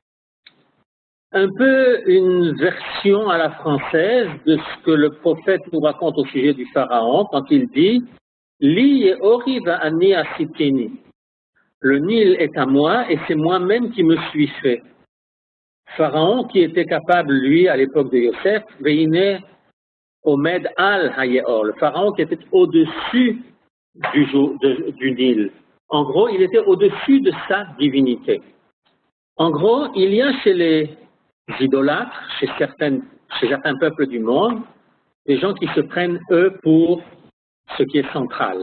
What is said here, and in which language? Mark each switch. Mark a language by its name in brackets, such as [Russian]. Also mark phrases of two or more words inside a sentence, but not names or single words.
[French] Un peu une version à la française de ce que le prophète nous raconte au sujet du pharaon quand il dit « [Hebrew] לי יאורי ואני עשיתיני [French] » Le Nil est à moi et c'est moi-même qui me suis fait. Pharaon qui était capable, lui, à l'époque de Yosef, [Hebrew] והנה עומד על היאור, [French] le pharaon qui était au-dessus du Nil. En gros, il était au-dessus de sa divinité. En gros, il y a chez les idolâtres, chez certains peuples du monde, des gens qui se prennent, eux, pour ce qui est central.